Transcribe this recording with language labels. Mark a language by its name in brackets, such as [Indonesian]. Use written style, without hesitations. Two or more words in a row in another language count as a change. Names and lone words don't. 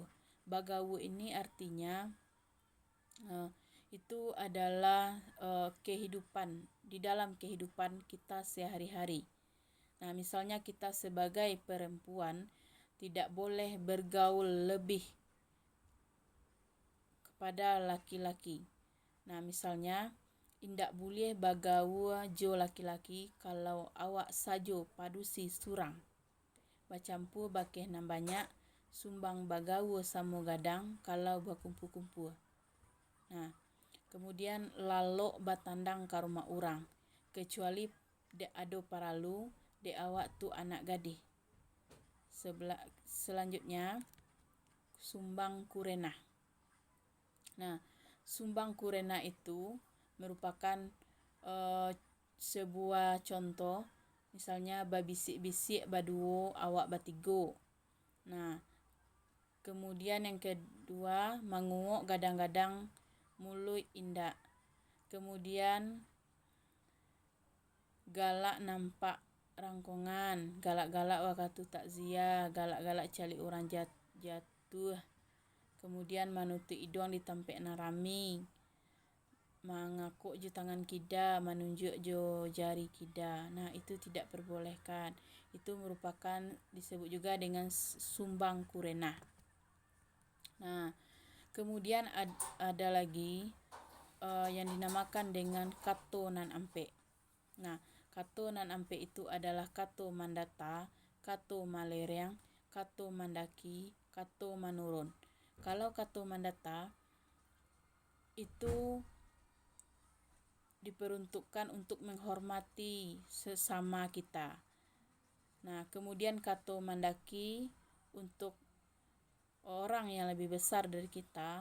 [Indonesian] Bagawu ini artinya itu adalah kehidupan di dalam kehidupan kita sehari-hari. Nah, misalnya kita sebagai perempuan tidak boleh bergaul lebih kepada laki-laki. [Minangkabau] Nah, misalnya indak boleh bagaul jo laki-laki kalau awak sajo padusi surang. Bacampur bakeh nan banyak sumbang bagaul samo gadang kalau berkumpul-kumpul. Nah, kemudian lalok batandang ke rumah orang, kecuali de ado paralu de awak tu anak gadih. [Indonesian] Selanjutnya sumbang kurena. Nah, sumbang kurena itu merupakan sebuah contoh, misalnya [Minangkabau] babisik-bisik baduo awak batigo. Nah, [Indonesian] kemudian yang kedua [Minangkabau] mangungok gadang-gadang mulut indak. Kemudian galak nampak rangkongan, galak-galak waktu takziah, galak-galak cari orang jatuh. Kemudian manutu idong ditampek narami, mangakuk jo tangan kida, menunjuk jo jari kida. [Indonesian] Nah, itu tidak perbolehkan. Itu merupakan disebut juga dengan sumbang kurena. Nah, kemudian ada lagi yang dinamakan dengan [Minangkabau] kato nan ampe. Nah, kato nan ampe [Indonesian] itu adalah [Minangkabau] kato mandata, kato malereng, kato mandaki, kato manurun. [Indonesian] Kalau [Minangkabau] kato mandata [Indonesian] itu diperuntukkan untuk menghormati sesama kita. Nah, kemudian [Minangkabau] kato mandaki [Indonesian] untuk orang yang lebih besar dari kita.